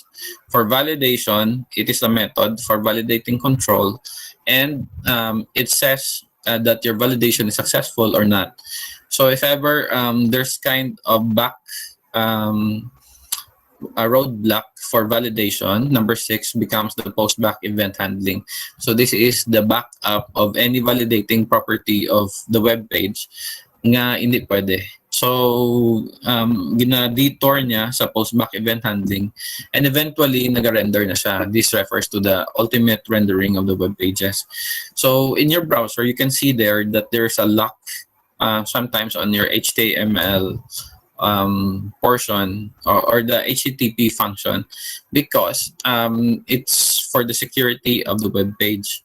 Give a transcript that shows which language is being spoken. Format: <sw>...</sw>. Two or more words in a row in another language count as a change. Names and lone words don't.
<en>For validation, it is a method for validating control, and it says that your validation is successful or not. So if ever there's kind of a roadblock for validation, number six becomes the postback event handling. So this is the backup of any validating property of the web page</en> <hil>nga hindi pwede. So, gina-detour niya sa</hil> <en>postback event handling, and eventually</en> <hil>nag-render na siya.</hil> <en>This refers to the ultimate rendering of the web pages. So in your browser, you can see there that there's a lock sometimes on your HTML portion or the HTTP function, because it's for the security of the web page.</en>